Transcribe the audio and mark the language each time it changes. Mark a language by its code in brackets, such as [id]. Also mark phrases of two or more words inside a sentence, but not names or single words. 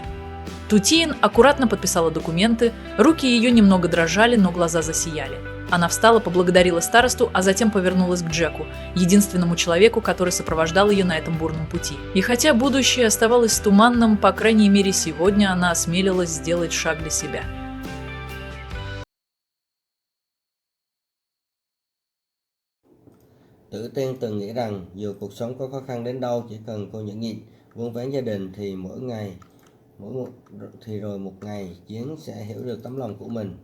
[ru] Тутиен аккуратно подписала документы, руки ее немного дрожали, но глаза засияли. Она встала, поблагодарила старосту, а затем повернулась к Джеку, единственному человеку, который сопровождал ее на этом бурном пути. И хотя будущее оставалось туманным, по крайней мере сегодня она осмелилась сделать шаг для себя. [vi] Tử Tiên từng nghĩ rằng dù cuộc sống có khó khăn đến đâu, chỉ cần cô nhẫn nhịn, vun vén gia đình thì rồi một ngày Chiến sẽ hiểu được tấm lòng của mình.